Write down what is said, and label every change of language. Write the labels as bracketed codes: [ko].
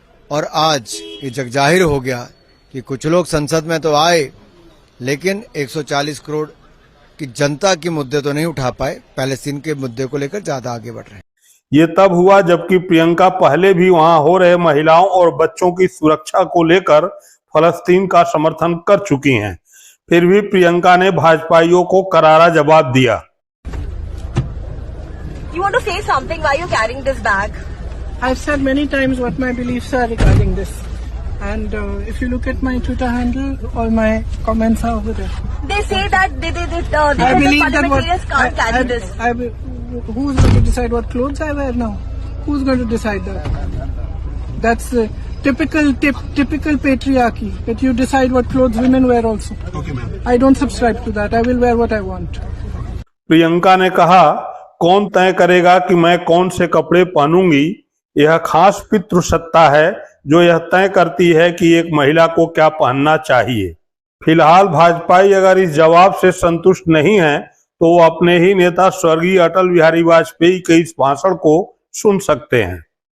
[hi] और आज ये जगजाहिर हो गया कि कुछ लोग संसद में तो आए लेकिन 140 करोड़ की जनता के मुद्दे तो नहीं उठा पाए, पैलेस्टीन के मुद्दे को लेकर ज्यादा आगे बढ़ रहे हैं। ये तब हुआ जबकि प्रियंका पहले भी वहां हो रहे महिलाओं और बच्चों की सुरक्षा को लेकर फलस्तीन का समर्थन कर चुकी हैं। फिर भी प्रियंका ने भाजपाइयों को करारा जवाब दिया। [en] You want to say something? Why are you carrying this bag? I've said many times what my beliefs are regarding this, and if you look at my Twitter handle, all my comments are over there. They say that they I believe that parliamentarians can't carry this. Who's going to decide what clothes I wear now? Who's going to decide that? That's typical patriarchy, that you decide what clothes women wear also. Okay, ma'am. I don't subscribe to that. I will wear what I want. [hi] Priyanka ने कहा, कौन तय करेगा कि मैं कौन से कपड़े पहनूंगी? यह खास पितृसत्ता है जो यह तय करती है कि एक महिला को क्या पहनना चाहिए। फिलहाल भाजपाई अगर इस जवाब से संतुष्ट नहीं है तो वो अपने ही नेता स्वर्गीय अटल बिहारी वाजपेयी के इस भाषण को सुन सकते हैं।